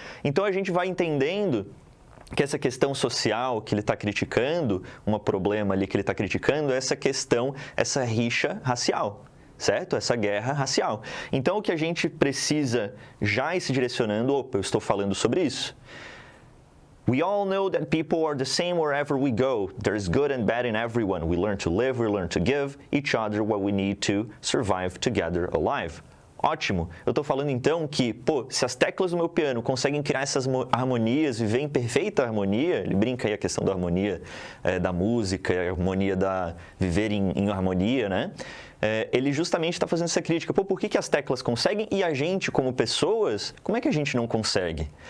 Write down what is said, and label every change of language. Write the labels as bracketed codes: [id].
[pt] Então, a gente vai entendendo que essa questão social que ele está criticando, um problema ali que ele está criticando, é essa questão, essa rixa racial, certo? Essa guerra racial. Então, o que a gente precisa já ir se direcionando, opa, eu estou falando sobre isso. [en] We all know that people are the same wherever we go. There's good and bad in everyone. We learn to live, we learn to give each other what we need to survive together alive. [pt] Ótimo! Eu estou falando então que, se as teclas do meu piano conseguem criar essas harmonias, viver em perfeita harmonia, ele brinca aí a questão da harmonia da música, a harmonia da viver em harmonia, né? Ele justamente está fazendo essa crítica. Por que as teclas conseguem e a gente, como pessoas, como é que a gente não consegue?